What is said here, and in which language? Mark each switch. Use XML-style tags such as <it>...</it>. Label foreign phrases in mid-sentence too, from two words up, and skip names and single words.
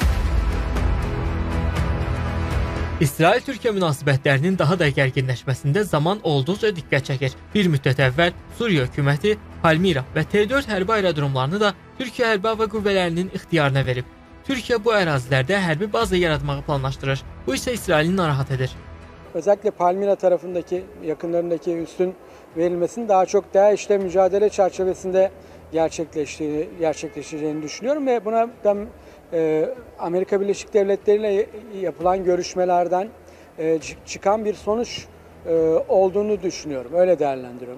<az>İsrail-Türkiyə münasibətlərinin daha da gərginləşməsində zaman olduqca diqqət çəkir. Bir müddət əvvəl Suriya hökuməti Palmira və T4 hərbi aerodromlarını da Türkiyə hərbi hava qüvvələrinin ixtiyarına verib. Türkiyə bu ərazilərdə hərbi baza yaratmağı planlaşdırır. Bu isə İsraili narahat edir.</az> <tr>Özellikle Palmira tarafındaki, yakınlarındaki üssün verilmesinin daha çok DAEŞ'le mücadele çerçevesinde gerçekleşeceğini düşünüyorum ve buna ben Amerika Birleşik Devletleri ile yapılan görüşmelerden çıkan bir sonuç olduğunu düşünüyorum. Öyle değerlendiriyorum.</tr>